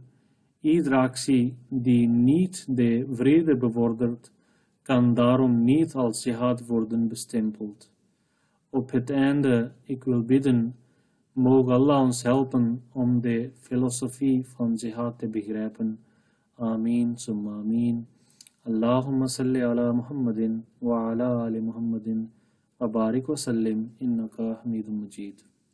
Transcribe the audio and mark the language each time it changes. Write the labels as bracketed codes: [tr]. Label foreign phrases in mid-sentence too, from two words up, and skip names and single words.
[nl] Iedere actie die niet de vrede bevordert, kan daarom niet als jihad worden bestempeld. Op het einde, ik wil bidden, mogen Allah ons helpen om de filosofie van jihad te begrijpen. [ar] آمين ثم آمين. اللهم صل على محمد وعلى آل محمد وبارك وسلم إنك حميد مجيد.